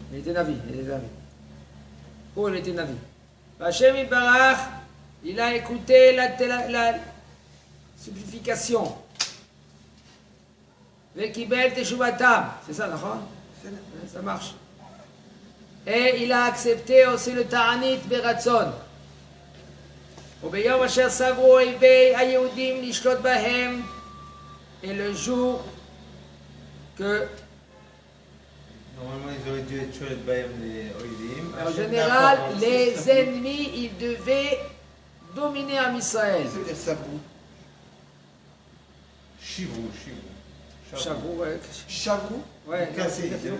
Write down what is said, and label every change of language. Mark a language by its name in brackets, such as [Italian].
[French] Il était Navi. Il était Navi. Chou, il était Navi. Hachem Yibarach, il a écouté la supplication. [Hebrew] Vekibel teshuvatam. [French] C'est ça, d'accord? Ça marche. Et il a accepté aussi le ta'anit beratzon. [Hebrew] וביום אשר סברו אויבי היהודים לשלוט בהם, [French] et le jour que, Normalement, ils auraient dû être tués par les Oïdim. en général, les ennemis, ils devaient dominer en Israël. Ça veut dire sabrou. Chivrou. Chavrou, ouais. Chavrou. Ouais. Cassé.